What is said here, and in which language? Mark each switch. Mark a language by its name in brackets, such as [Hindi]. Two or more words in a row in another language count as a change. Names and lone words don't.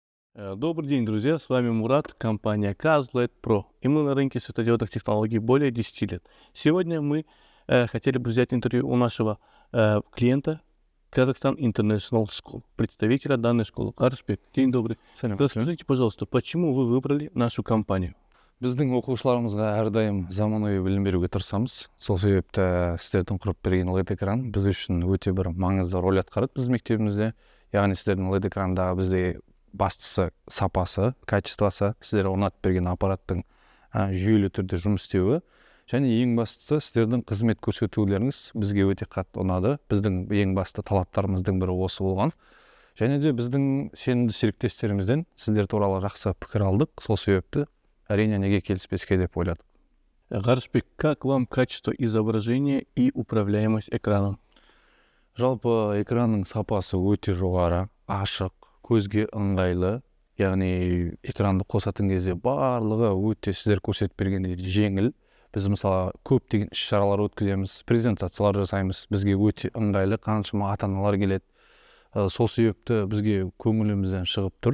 [Russian] Добрый день, друзья, с вами Мурат, компания Kazlet Pro, и мы на рынке светодиодных технологий более 10 лет. Сегодня мы хотели бы взять интервью у нашего клиента Kazakhstan International School, представителя данной школы. Аршбек, день добрый. Расскажите, пожалуйста, почему вы выбрали нашу компанию? [Kazakh] Біздің оқушыларымызға әрдайым заманауи білім беруге тырысамыз. Сол себепті сіздердің құрып берген LED экран біз үшін өте бір маңызды рөл атқарады біздің мектебімізде. Яғни сіздердің LED экрандағы бізде бастысы сапасы, качествосы, сіздер орнатып берген аппараттың жүйелі түрде жұмыс істеуі. Және ең бастысы сіздердің қызмет көрсетулеріңіз бізге өте қатты ұнады. Біздің ең басты талаптарымыздың бірі осы болған. Және де біздің сенімді серіктестерімізден сіздер туралы жақсы пікір алдық. Сол себепті әрине неге келіспеске деп ойладық. [Russian] Гаршбек, как вам качество изображения и управляемость экраном? [Kazakh] Жалпы экранның сапасы өте жоғары, ашық, көзге ыңғайлы. Яғни экранды қосатын кезде барлығы өте сіздер көрсетіп бергендей жеңіл. Біз мысалы көптеген іс-шаралар өткіземіз, презентациялар жасаймыз. Бізге өте ыңғайлы, қаншама ата-аналар келеді. Сол себепті бізге көңілімізден шығып тұр.